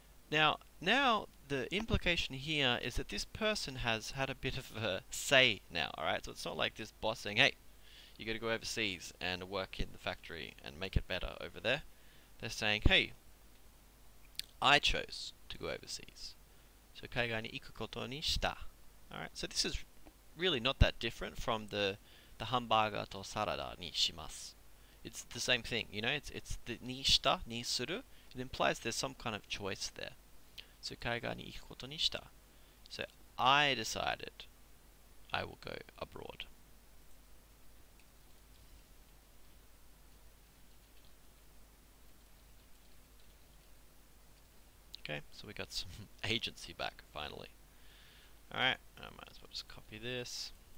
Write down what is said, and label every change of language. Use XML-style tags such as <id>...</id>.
<en>Now the implication here is that this person has had a bit of a say now, alright? So it's not like this boss saying, hey, you gotta go overseas and work in the factory and make it better over there. They're saying, hey, I chose to go overseas.</en> <ja>So 海外に行くことにした.</ja> <en>Alright, so this is really not that different from the hamburger to sarada ni shimasu. It's the same thing, you know, it's the ni shita, ni suru. It implies there's some kind of choice there.</en> <ja>So 海外に行くことにした.</ja> <en>So I decided I will go abroad. Okay, so we got some agency back finally. Alright, I might as well just copy this.</en>